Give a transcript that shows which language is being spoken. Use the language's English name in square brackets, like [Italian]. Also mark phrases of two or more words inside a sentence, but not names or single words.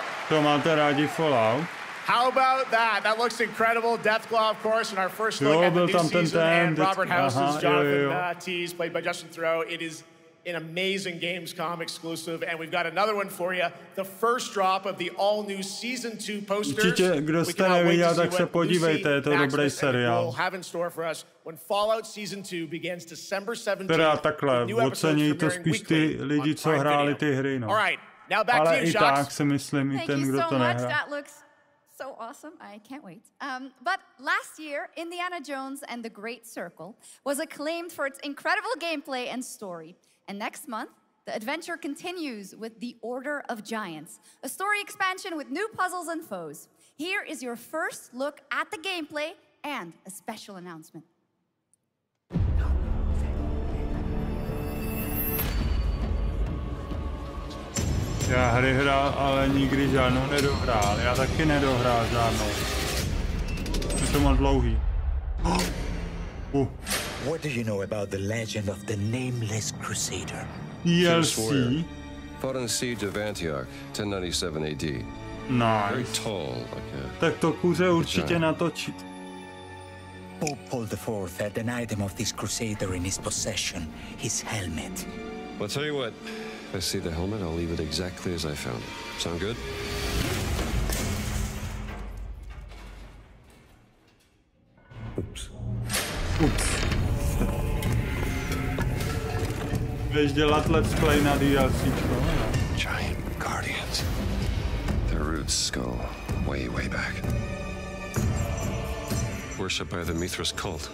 [Czech] To máte rádi Fallout? [English] How about that? That looks incredible. Deathclaw, of course, in our first look at the new season, and Robert House's Jonathan Tease, played by Justin Theroux. It is an amazing Gamescom exclusive, and we've got another one for you. The first drop of the all-new Season 2 posters. [Czech] Určitě, kdo jste neviděl, tak se podívejte, je to dobrý seriál. [English] Have in store for us when Fallout Season 2 begins December 17th. [Czech] Teda takhle, ocení to spíš ty lidi, co hráli ty hry, no. Ale i tak si myslím, i ten, kdo to nehrál. [English] So awesome. I can't wait. But last year, Indiana Jones and the Great Circle was acclaimed for its incredible gameplay and story. And next month, the adventure continues with The Order of Giants, a story expansion with new puzzles and foes. Here is your first look at the gameplay and a special announcement. [Czech] Já hry hrál, ale nikdy žádnou nedohrál. Já taky nedohrál žádnou. Je to moc dlouhý. [English] What do you know about the legend of the Nameless Crusader? DLC. Fought in the siege of Antioch, 1097 AD. Nice. Very tall, like a... [Czech] Tak to kuře určitě natočit. [English] Pope Paul IV had an item of this crusader in his possession, his helmet. Well, I'll tell you what. If I see the helmet, I'll leave it exactly as I found it. Sound good? Oops. [Czech] Budeš dělat [English] let's play [Czech] na DLCčko, ne? [English] Giant guardians. Their roots go way, way back. Worshipped by the Mithras cult.